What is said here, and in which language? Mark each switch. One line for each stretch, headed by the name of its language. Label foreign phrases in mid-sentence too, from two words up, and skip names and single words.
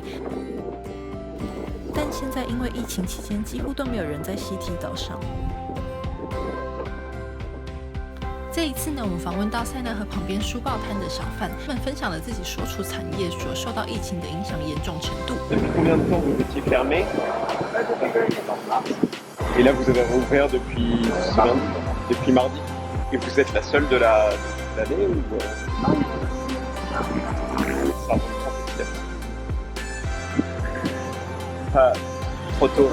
Chinese: 但现在因为疫情期间，几乎都没有人在西堤岛上。这一次呢，我们访问到塞纳河旁边书报摊的小贩，他们分享了自己所处产业所受到疫情的影响严重程度。
French: Depuis combien de temps vous étiez fermé? Et là, vous avez rouvert depuis mardi. Et vous êtes la seule de l'année ou Non, ça reprend petit à petit. Pas trop tôt.